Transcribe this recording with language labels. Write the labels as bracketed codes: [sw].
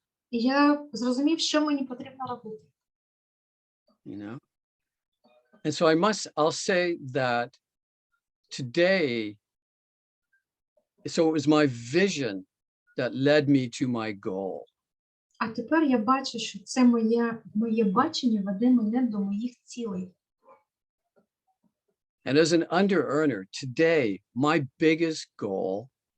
[uk] Я зрозумів, що мені потрібно робити. [en] You know? And so I'll say that today, so it was my vision that led me to my goal. [uk] А тепер я бачу, що це моє бачення веде мене до моїх цілей. [en] And as an under-earner, today, my biggest goal